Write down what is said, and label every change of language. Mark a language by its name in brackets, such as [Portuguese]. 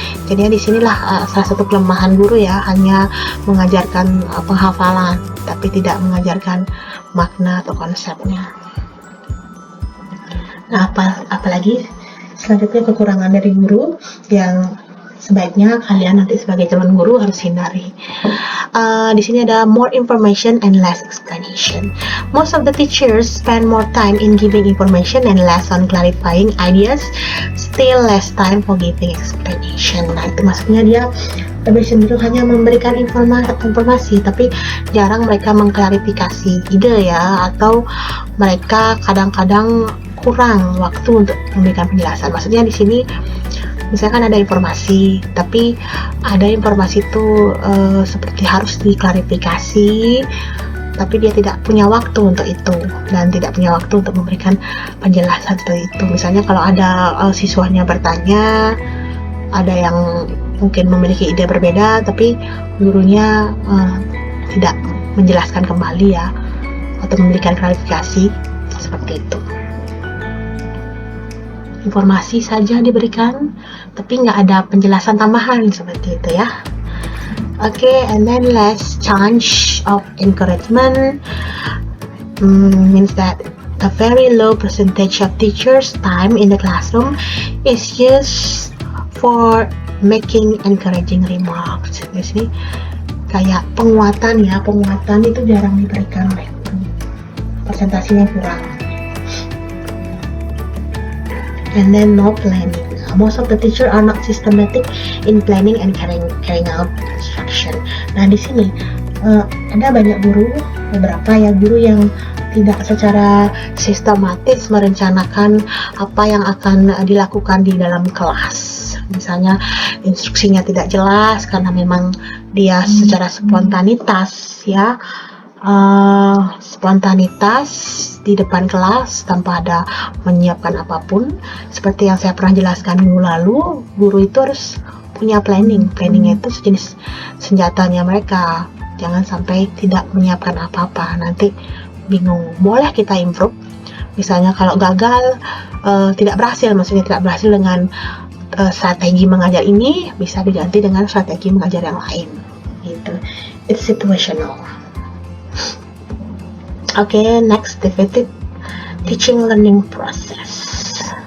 [Indonesian] Jadi disinilah salah satu kelemahan guru ya, hanya mengajarkan penghafalan, tapi tidak mengajarkan makna atau konsepnya. Nah, apalagi selanjutnya kekurangan dari guru yang sebaiknya kalian nanti sebagai calon guru harus hindari. Di sini ada [English] more information and less explanation. Most of the teachers spend more time in giving information and less on clarifying ideas, still less time for giving explanation. [Indonesian] Nah, itu maksudnya dia lebih cenderung hanya memberikan informasi, tapi jarang mereka mengklarifikasi ide ya, atau mereka kadang-kadang kurang waktu untuk memberikan penjelasan. Maksudnya di sini misalkan ada informasi, tapi ada informasi itu seperti harus diklarifikasi, tapi dia tidak punya waktu untuk itu dan tidak punya waktu untuk memberikan penjelasan seperti itu. Misalnya kalau ada siswanya bertanya, ada yang mungkin memiliki ide berbeda, tapi gurunya tidak menjelaskan kembali ya, atau memberikan klarifikasi seperti itu. Informasi saja diberikan, tapi nggak ada penjelasan tambahan seperti itu ya. [English] And then less chance of encouragement means that a very low percentage of teachers' time in the classroom is used for making encouraging remarks. [Indonesian] Di sini kayak penguatan itu jarang diberikan, persentasinya kurang. [English] And then no planning. Most of the teachers are not systematic in planning and carrying out instruction. [Indonesian] Nah, di sini ada banyak guru beberapa ya guru yang tidak secara sistematis merencanakan apa yang akan dilakukan di dalam kelas. Misalnya instruksinya tidak jelas karena memang dia secara spontanitas ya, spontanitas di depan kelas tanpa ada menyiapkan apapun. Seperti yang saya pernah jelaskan minggu lalu, guru itu harus punya planning. Planningnya itu sejenis senjatanya mereka. Jangan sampai tidak menyiapkan apa-apa, nanti bingung. Boleh kita improve, misalnya kalau gagal, tidak berhasil, maksudnya tidak berhasil dengan strategi mengajar ini, bisa diganti dengan strategi mengajar yang lain gitu. [English] It's situational. Okay, next, definitive teaching learning process.